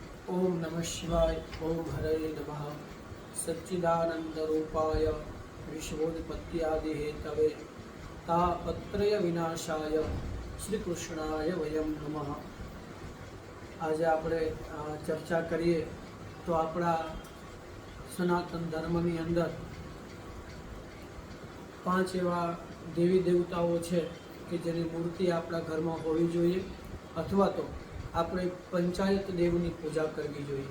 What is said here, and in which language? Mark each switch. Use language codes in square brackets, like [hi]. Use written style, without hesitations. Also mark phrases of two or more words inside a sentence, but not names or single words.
[sa] ओम नमः शिवाय। ओम हरे नमः। सच्चिदानंद रूपाय विश्वोत्पत्त्यादि हेतवे तापत्रय विनाशाय श्री कृष्णाय वयम नमः। [gu] आज આપણે ચર્ચા કરીએ તો આપણા સનાતન ધર્મની અંદર 5 એવા દેવી દેવતાઓ છે કે જેની મૂર્તિ આપણા ઘરમાં હોવી જોઈએ, અથવા તો આપણે પંચાયત દેવની પૂજા કરવી જોઈએ।